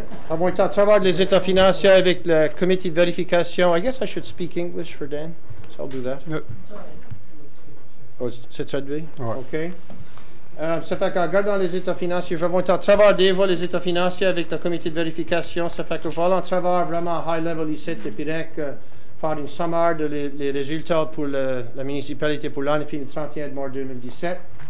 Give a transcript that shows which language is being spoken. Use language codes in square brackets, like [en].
[fr] Avons été à travers les états financiers avec le comité de vérification. [en] I guess I should speak English for Dan, so I'll do that. Yep. [fr] Oh, c'est traduit? Ouais. OK. Ça fait qu'en regardant les états financiers, je vais être à travers des fois les états financiers avec le comité de vérification. Ça fait que je vais aller en travers vraiment [en] high level [fr] ici, et puis faire une sommaire de les résultats pour la municipalité pour l'année finie le 31 mars 2017.